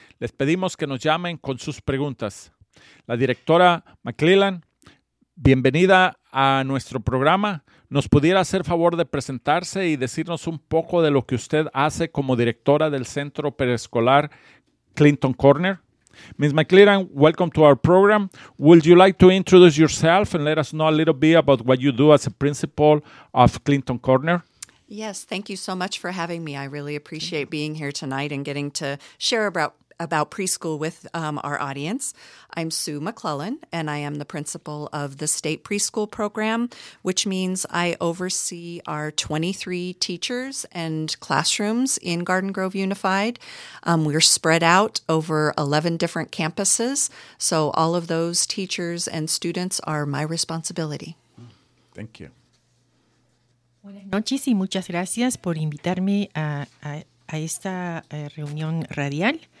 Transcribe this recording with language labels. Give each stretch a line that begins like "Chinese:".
Spanish: Les pedimos que nos llamen con sus preguntas. La directora McClellan, bienvenida a nuestro programa. ¿Nos pudiera hacer favor de presentarse y decirnos un poco de lo que usted hace como directora del Centro Preescolar Clinton Corner?
English: Ms. McClellan, welcome to our program. Would you like to introduce yourself and let us know a little bit about what you do as a principal of Clinton Corner? Yes, thank you so much for having me. I really appreciate being here tonight and getting to share about preschool with our audience. I'm Sue McClellan, and I am the principal of the state preschool program, which means I oversee our 23 teachers and classrooms in Garden Grove Unified. We're spread out over 11 different campuses, so all of those teachers and students are my responsibility. Thank you.
Spanish: Buenas noches y muchas gracias por invitarme a esta reunión radial.